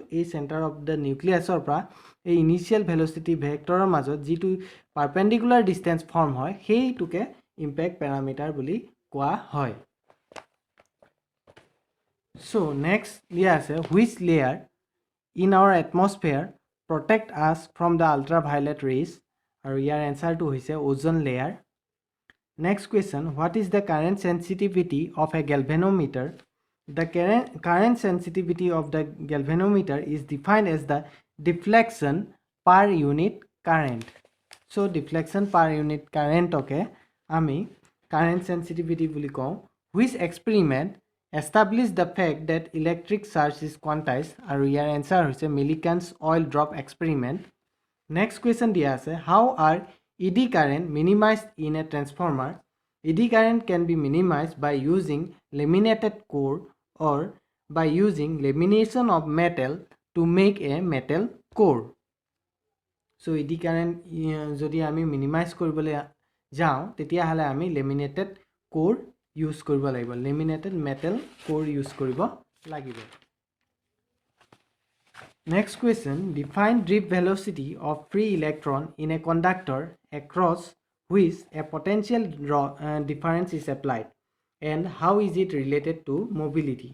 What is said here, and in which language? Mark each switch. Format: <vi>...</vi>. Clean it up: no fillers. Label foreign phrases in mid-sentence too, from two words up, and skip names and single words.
<en>এই centre of the nucleus</en> <as>পৰা এই</as> <en>initial velocity vector</en> <as>মাজত যিটো</as> <en>perpendicular distance form</en> <as>হয় সেইটোকে</as> <en>impact parameter</en> <as>বুলি কোৱা হয়।</as> <en>So next</en> <as>দিয়া আছে,</as> <en>which layer in our atmosphere protect us from the ultraviolet rays,</en> <as>আৰু ইয়াৰ এনচাৰটো হৈছে</as> <en>ozone layer. Next question, what is the current sensitivity of a galvanometer? The current sensitivity of the galvanometer is defined as the deflection per unit current. So deflection per unit current okay ami current sensitivity</en> <as>বুলি কওঁ,</as> <en>which experiment established the fact that electric charge is quantized,</en> <as>আৰু য়াৰ answer হৈছে</as> <en>Millikan's oil drop experiment. Next question</en> <as>দিয়া আছে,</as> <en>how are ED current minimized in a transformer? ED current can be minimized by using laminated core or by using lamination of metal to make a metal core. So ED current</en> <as>যদি আমি minimize কৰিবলৈ যাওঁ তেতিয়াহ'লে আমি</as> <en>laminated core</en> <as>use কৰিব লাগিব,</as> <en>laminated metal core</en> <as>use কৰিব লাগিব.</as> <en>Next question, define drift velocity of free electron in a conductor across which a potential difference is applied, and how is it related to mobility?</en>